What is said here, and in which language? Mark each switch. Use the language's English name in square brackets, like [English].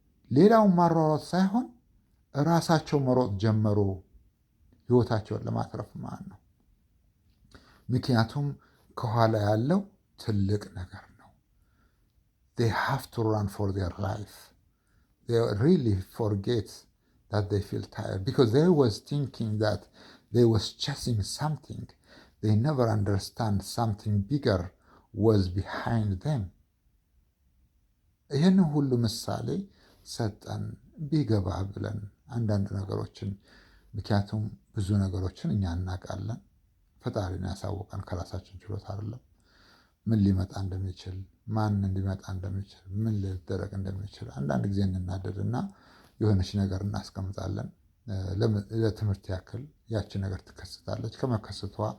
[Amharic] ሌላውን ማሯሯጥ ሳይሆን እራሳቸው መሮጥ ጀመሩ፣ ህይወታቸውን ለማትረፍ ማለት ነው። ምክንያቱም ከኋላ ያለው ትልቅ ነገር ነው። [English] they have to run for their life. They really forget that they feel tired because they was thinking that they was chasing something. They never understand something bigger was behind them. [Amharic] ይህንን ሁሉ ምሳሌ ሰጠን ቢገባ ብለን አንዳንድ ነገሮችን ምክንያቱም ብዙ ነገሮችን እኛ እናውቃለን። ፈጣሪን ያሳወቀን ከራሳችን ችሎታ አይደለም። ምን ሊመጣ እንደሚችል ማን ሊመጣ እንደሚችል ምን ሊደረግ እንደሚችል አንዳንድ ጊዜ እንናደድና የሆነች ነገር እናስቀምጣለን። ለትምህርት ያክል ያቺ ነገር ትከሰታለች። ከመከሰቷ